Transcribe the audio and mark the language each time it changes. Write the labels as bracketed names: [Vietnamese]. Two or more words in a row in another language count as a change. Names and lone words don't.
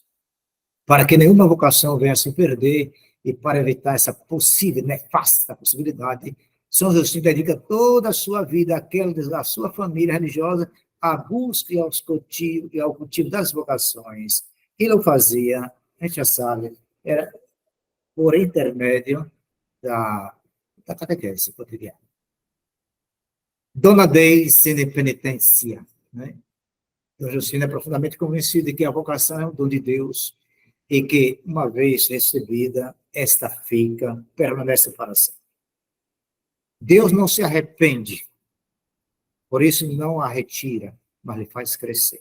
[Portuguese] Para que nenhuma vocação venha a se perder e para evitar essa possível, nefasta possibilidade, São Justino dedica toda a sua vida àquela da sua família religiosa à busca e ao cultivo das vocações. Ele o fazia, a gente já sabe, era por intermédio da catequese cotidiana. [Latin] Dona Dei sine penitência, né? [Portuguese] Dom Justino é profundamente convencido de que a vocação é um dom de Deus e que, uma vez recebida, esta fica, permanece para sempre. Deus não se arrepende, por isso não a retira, mas lhe faz crescer.